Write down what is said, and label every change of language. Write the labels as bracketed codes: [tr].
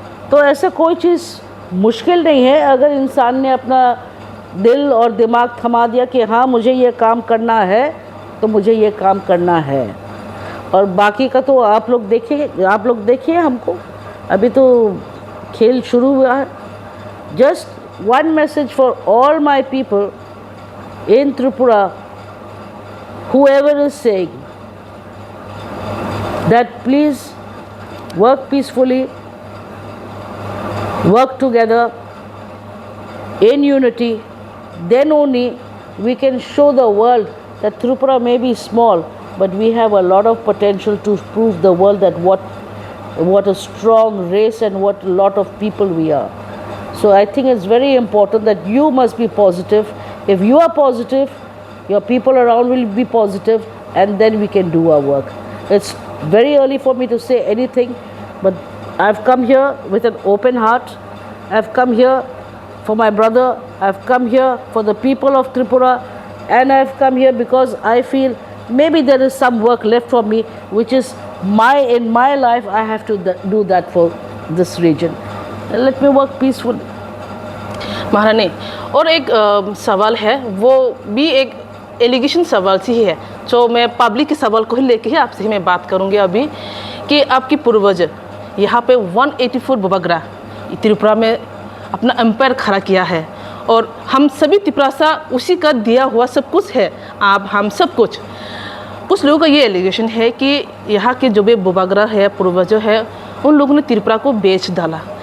[hi] तो ऐसे कोई चीज़ मुश्किल नहीं है, अगर इंसान ने अपना दिल और दिमाग थमा दिया कि हाँ मुझे ये काम करना है, तो मुझे ये काम करना है। और बाकी का तो आप लोग देखिए हमको, अभी तो खेल शुरू हुआ है। [en] Just one message for all my people in Tripura, whoever is saying that please work peacefully, work together in unity, then only we can show the world that Tripura may be small, but we have a lot of potential to prove the world that what a strong race and what a lot of people we are. So I think it's very important that you must be positive. If you are positive, your people around will be positive, and then we can do our work. It's very early for me to say anything, but I've come here with an open heart. I've come here for my brother. I've come here for the people of Tripura, and I've come here because I feel maybe there is some work left for me, which is in my life I have to do that for this region. Let me work peacefully. [hi] महारानी, और एक सवाल है, वो भी एक allegation सवाल सी ही है, जो मैं पब्लिक के सवाल को ही लेके ही आपसे ही मैं बात करूँगी अभी, कि आपकी पूर्वज यहाँ पे 184 बुबागरा त्रिपुरा में अपना एम्पायर खड़ा किया है, और हम सभी त्रिपुरा उसी का दिया हुआ सब कुछ है, आप हम सब कुछ लोगों का ये एलिगेशन है कि यहाँ के जो भी बुबागरा है, पूर्वज है, उन लोगों ने त्रिपुरा को बेच डाला।